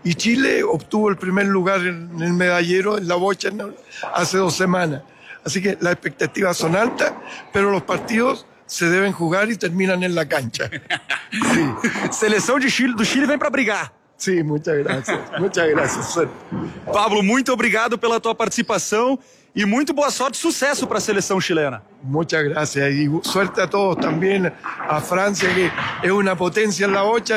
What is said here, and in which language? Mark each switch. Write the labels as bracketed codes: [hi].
[es] Y Chile obtuvo el primer lugar en el medallero, en la bocha, hace 2 semanas. Así que las expectativas son altas, pero los partidos se deben jugar y terminan en la cancha. Sí. Selección de Chile, do Chile, ven para brigar. Sí, muchas gracias. Muchas gracias. [pt] Pablo, muito obrigado pela tua participação e muito boa sorte e sucesso para a seleção chilena. [es] Muchas gracias y suerte a todos también, a Francia, que es una potencia en la bocha.